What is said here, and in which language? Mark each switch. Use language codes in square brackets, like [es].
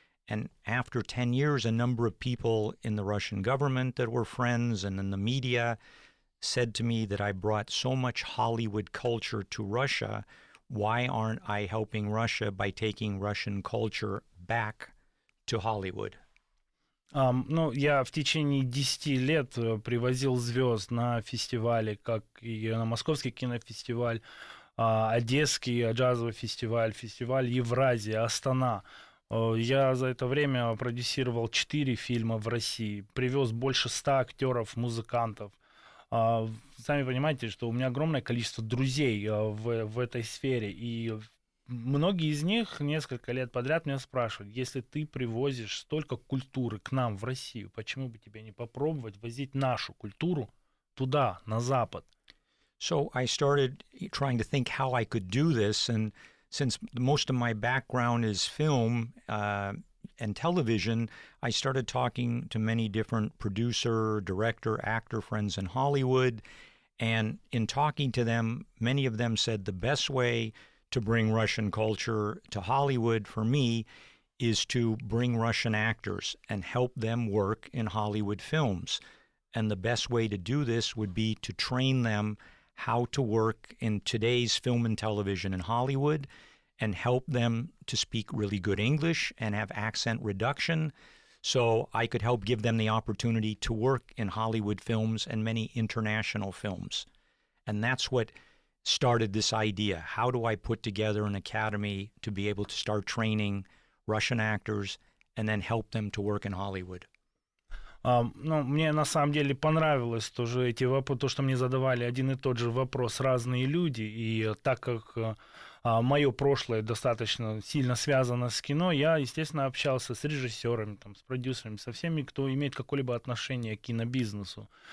[en] And after 10 years, a number of people in the Russian government that were friends and in the media said to me that I brought so much Hollywood culture to Russia. Why aren't I helping Russia by taking Russian culture back to Hollywood? [ru] Я в течение 10 лет привозил звезд на фестивали, как и на Московский кинофестиваль, Одесский джазовый фестиваль, фестиваль Евразия, Астана. Я за это время продюсировал 4 фильма в России, привез больше 100 актеров, музыкантов. Сами понимаете, что у меня огромное количество друзей в этой сфере, и многие из них несколько лет подряд меня спрашивают: если ты привозишь столько культуры к нам в Россию, почему бы тебе не попробовать возить нашу культуру туда, на Запад? [en] So I started trying to think how I could do this, and since most of my background is film and television, I started talking to many different producer, director, actor friends in Hollywood, and in talking to them, many of them said the best way to bring Russian culture to Hollywood for me is to bring Russian actors and help them work in Hollywood films. And the best way to do this would be to train them how to work in today's film and television in Hollywood and help them to speak really good English and have accent reduction, so I could help give them the opportunity to work in Hollywood films and many international films. And that's what started this idea. How do I put together an academy to be able to start training Russian actors and then help them to work in Hollywood? [ru] Мне на самом деле понравилось тоже эти вопросы, то, что мне задавали один и тот же вопрос разные люди, и так как мое прошлое достаточно сильно связано с кино, я, естественно, общался с режиссерами, с продюсерами, со всеми, кто имеет какое-либо отношение к кинобизнесу.